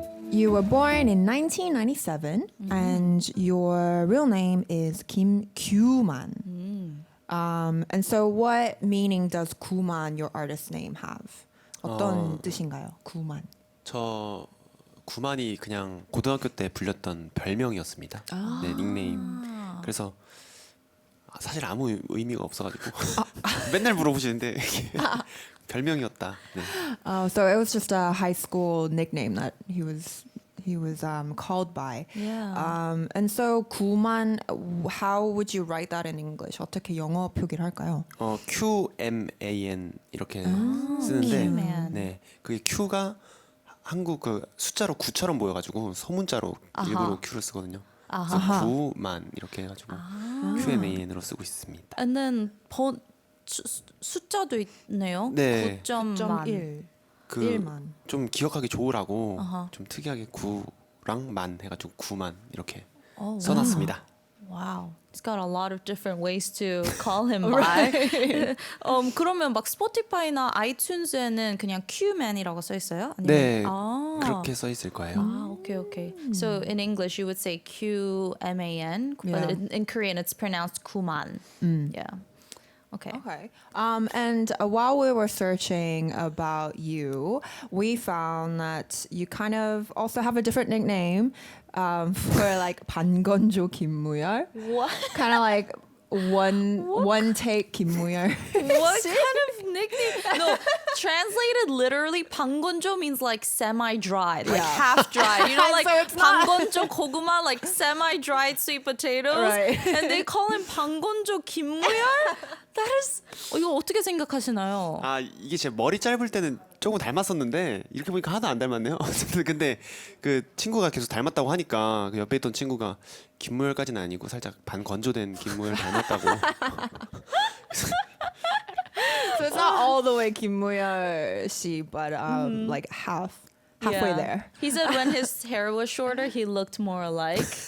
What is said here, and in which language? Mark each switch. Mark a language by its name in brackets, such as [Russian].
[English] You were born in 1997 and your real name is Kim Kuman. And so what meaning does Kuman, your artist name, have? [Korean] 어떤 뜻인가요? Kuman. 저 구만이 그냥 고등학교 때 불렸던 별명이었습니다. 네, 닉네임. 그래서 사실 아무 의미가 없어가지고 맨날 물어보시는데 이게 별명이었다. 네. [English] So it was just a high school nickname that he was called by. Yeah. And so Kuman, how would you write that in English? [Korean] 어떻게 영어 표기를 할까요? qman 이렇게 쓰는데 [English] qman. [Korean] 네. 그게 q가 한국 그 숫자로 9처럼 보여가지고 소문자로 일부러 q를 쓰거든요. 그래서 구만 이렇게 해가지고 qman으로 쓰고 있습니다. [English] And then [Korean] 숫자도 있네요. 네. 9.1. 그 1만. 좀 기억하기 좋으라고 좀 특이하게 9랑 만 해가지고 9만 이렇게 써놨습니다. [English] Wow. It's got a lot of different ways to call him by. [Korean] 그러면 막 스포티파이나 아이튠즈에는 그냥 qman이라고 써 있어요? 아니면 네, 그렇게 써 있을 거예요. [English] Okay. So in English you would say qman, but Yeah. in Korean it's pronounced kuman. Yeah. Okay. Okay. And while we were searching about you, we found that you kind of also have a different nickname for like 반건조 김무열. What? Kind of like one take 김무열. What kind of nickname? No, translated literally, 방건조 means like semi-dried, like half dried. You know, like So it's not- 방건조 고구마, like semi-dried sweet potatoes. Right. And they call him 방건조 김무열? That is, [Korean] 이거 어떻게 생각하시나요? 아 이게 제 머리 짧을 때는 조금 닮았었는데 이렇게 보니까 하나도 안 닮았네요. 어쨌든 근데 그 친구가 계속 닮았다고 하니까 그 옆에 있던 친구가 김무열까지는 아니고 살짝 반건조된 김무열 닮았다고. [English] So it's not all the way 김무열 씨, but like halfway Yeah. there. He said when his hair was shorter, he looked more alike.